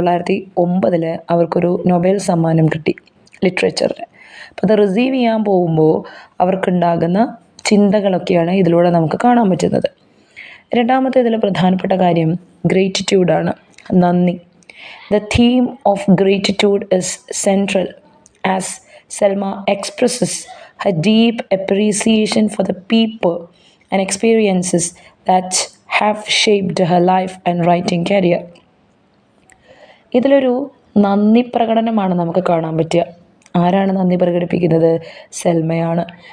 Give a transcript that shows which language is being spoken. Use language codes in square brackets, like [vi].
[ml] 1909 അവർക്കൊരു നൊബേൽ സമ്മാനം കിട്ടി ലിറ്ററേച്ചറിന്. അപ്പോൾ അത് റിസീവ് ചെയ്യാൻ പോകുമ്പോൾ അവർക്കുണ്ടാകുന്ന ചിന്തകളൊക്കെയാണ് ഇതിലൂടെ നമുക്ക് കാണാൻ പറ്റുന്നത്. രണ്ടാമത്തെ ഇതിൽ പ്രധാനപ്പെട്ട കാര്യം ഗ്രേറ്റിറ്റ്യൂഡാണ്, നന്ദി. [en] The theme of gratitude is central as Selma expresses her deep appreciation for the people and experiences that have shaped her life and writing career. [ml] ഇതിലൊരു നന്ദി പ്രകടനമാണ് നമുക്ക് കാണാൻ പറ്റുക. ആരാണ് നന്ദി പ്രകടിപ്പിക്കുന്നത്? സെൽമയാണ്.